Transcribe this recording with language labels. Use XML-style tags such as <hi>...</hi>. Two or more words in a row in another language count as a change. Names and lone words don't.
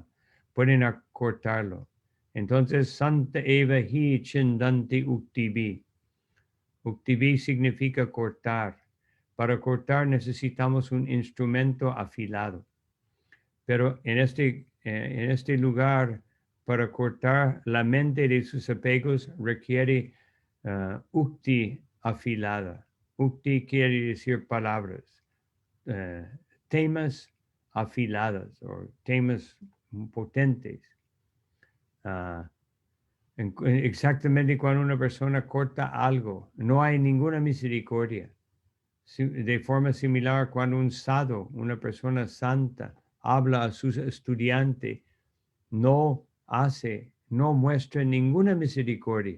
<es>Pueden cortarlo. Entonces,</es> <sa>सन्त एव हि छिन्दन्ति उक्तिभि.</sa> <es>Uktibi significa cortar. Para cortar necesitamos un instrumento afilado. Pero en este lugar, para cortar la mente de sus apegos, requiere ukti afilada. Ukti quiere decir palabras, temas afiladas o temas potentes. Exactamente cuando una persona corta algo, no hay ninguna misericordia. De forma similar, cuando un sadhu, una persona santa, habla a sus estudiantes, no muestra ninguna misericordia.</es>